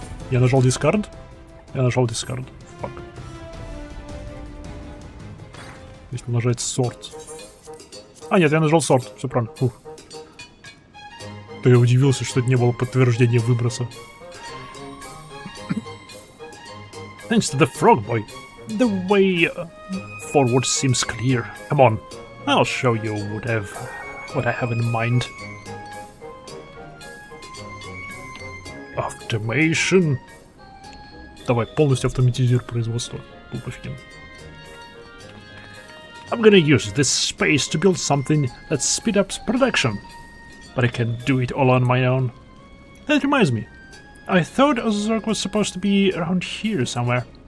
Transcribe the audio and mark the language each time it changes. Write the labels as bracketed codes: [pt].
[ru] Я нажал дискард. Фак. Если нажать сорт. А, нет, я нажал сорт. Все правильно. Фух. То я удивился, что это не было подтверждения выброса. [en] Thanks to the frog boy. The way forward seems clear. Come on. I'll show you what I have in mind. Automation. [ru] Давай, полностью автоматизируй производство. Пупочкин. [en] I'm gonna use this space to build something that speed up production. But I can't do it all on my own. That reminds me. I thought Ozark was supposed to be around here somewhere.